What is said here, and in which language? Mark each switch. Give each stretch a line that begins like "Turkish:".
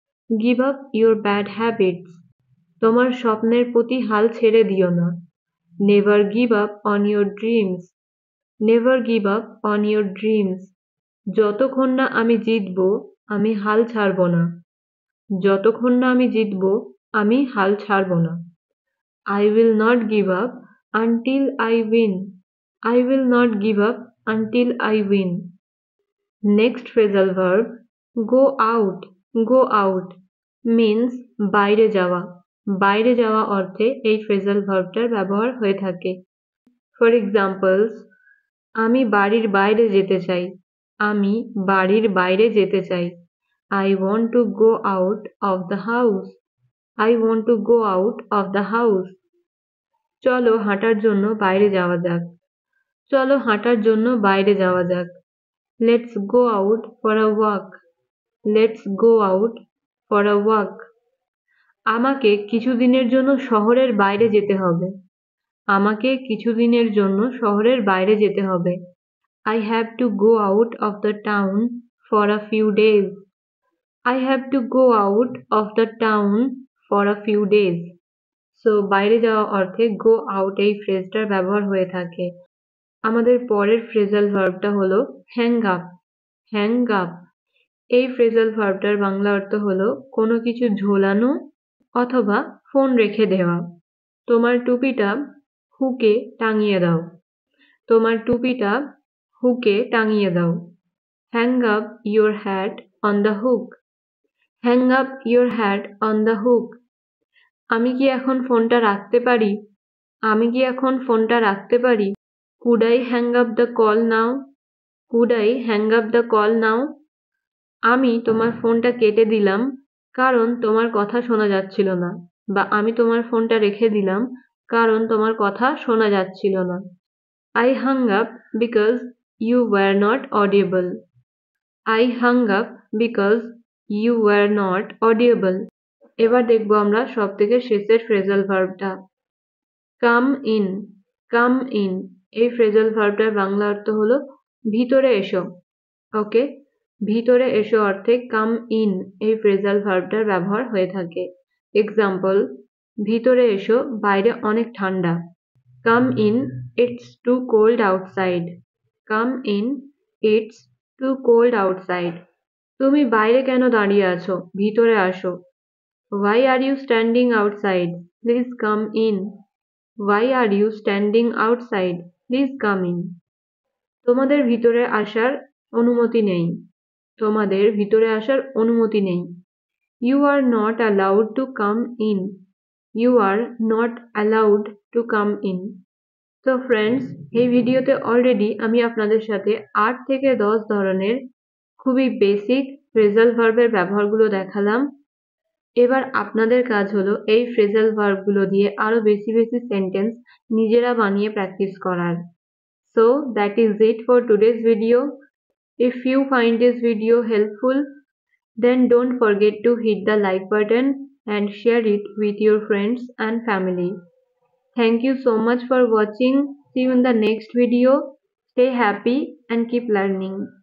English: give up your bad habits
Bangla: তোমার স্বপ্নের প্রতি হাল ছেড়ে দিও না।
English: Never give up on your dreams. Never give up on your dreams
Bangla: যতক্ষণ না আমি জিতবো আমি হাল ছাড়বো না। যতক্ষণ না আমি জিতবো আমি হাল ছাড়বো না।
English: I will not give up until I win. I will not give up until I win. Next phrasal verb, go out. Go out means
Bangla: বাইরে যাওয়া। বাইরে যাওয়া অর্থে এই phrasal verbটার ব্যবহার হয়ে থাকে।
English: For examples,
Bangla: আমি বাড়ির বাইরে যেতে চাই। আমি বাড়ির বাইরে যেতে চাই।
English: I want to go out of the house. I want to go out of the house.
Bangla: চলো হাঁটার জন্য বাইরে যাওয়া যাক। চলো হাঁটার জন্য বাইরে যাওয়া যাক।
English: Let's go out for a walk. Let's go out for a walk.
Bangla: আমাকে কিছুদিনের জন্য শহরের বাইরে যেতে হবে। আমাকে কিছুদিনের জন্য শহরের বাইরে যেতে হবে।
English: I have to go out of the town for a few days. I have to go out of the town for a few days.
Bangla: So বাইরে যাওয়া অর্থে গো আউট এই ফ্রেজটার ব্যবহার হয়ে থাকে। আমাদের পরের ফ্রেজাল ভার্বটা হলো হ্যাং আপ। হ্যাং আপ এই ফ্রেজাল ভার্বটার বাংলা অর্থ হলো কোনো কিছু ঝোলানো অথবা ফোন রেখে দেওয়া। তোমার টুপিটা হুকে টাঙিয়ে দাও। তোমার টুপিটা হুকে টাঙিয়ে দাও।
English: Hang up your hat on the hook. Hang up your hat on the hook
Bangla: আমি কি এখন ফোনটা রাখতে পারি? আমি কি এখন ফোনটা রাখতে পারি?
English: Could I hang up the call now? Could I hang up the call now?
Bangla: আমি তোমার ফোনটা কেটে দিলাম কারণ তোমার কথা শোনা যাচ্ছিল না। বা আমি তোমার ফোনটা রেখে দিলাম কারণ তোমার কথা শোনা যাচ্ছিল না।
English: I hung up because you were not audible. I hung up because you were not audible.
Bangla: এবার দেখব আমরা সবথেকে শেষের phrasal ভার্বটা come in. Come in এই ফ্রেজাল ভার্বটার বাংলা অর্থ হলো ভিতরে এসো। ওকে, ভিতরে এসো অর্থে কাম ইন এই ফ্রেজাল ভার্বটার ব্যবহার হয়ে থাকে। এক্সাম্পল, ভিতরে এসো বাইরে অনেক ঠান্ডা।
English: Come in, it's too cold outside. Come in, it's too cold outside
Bangla: তুমি বাইরে কেন দাঁড়িয়ে আছো? ভিতরে আসো।
English: Why are you standing outside? Please come in. Why are you standing outside? Please come in.
Bangla: তোমাদের ভিতরে আসার অনুমতি নেই। তোমাদের ভিতরে আসার অনুমতি নেই।
English: You are not allowed to come in. You are not allowed to come in.
Bangla: তো ফ্রেন্ডস, এই ভিডিওতে অলরেডি আমি আপনাদের সাথে 8 থেকে 10 ধরনের খুবই বেসিক ফ্রেজাল ভার্বের ব্যবহারগুলো দেখালাম। এবার আপনাদের কাজ হলো এই ফ্রেজাল ভার্বগুলো দিয়ে আরো বেশি বেশি সেন্টেন্স নিজেরা বানিয়ে প্র্যাকটিস করার।
English: So that is it for today's video. If you find this video helpful, then don't forget to hit the like button and share it with your friends and family. Thank you so much for watching. See you in the next video. Stay happy and keep learning.